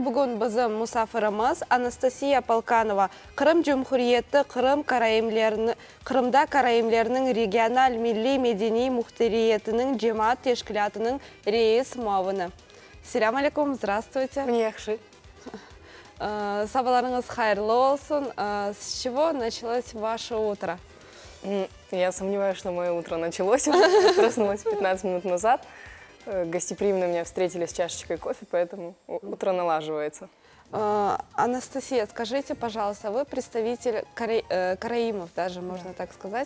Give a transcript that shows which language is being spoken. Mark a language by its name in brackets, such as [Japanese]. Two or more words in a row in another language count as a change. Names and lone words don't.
[Crimean Tatar] Bugün bizim misafirimiz Anastasiya Polkanova, Kırım Cumhuriyeti Kırım'da Karayimlerinin Regional Milli Medeni Muhtariyetinin Cemaat Teşkilatı'nın reis muavini. Selamun aleyküm, здравствуйте. Yaxşı. Sabahlarınız hayırlı olsun. [Russian] С чего началось ваше утро? Я сомневаюсь, что мое утро началось. Проснулась 15 минут назад. Гостеприимно меня встретили с чашечкой кофе, поэтому утро налаживается. Анастасия, скажите, пожалуйста, вы представитель караимов, даже можно так сказать.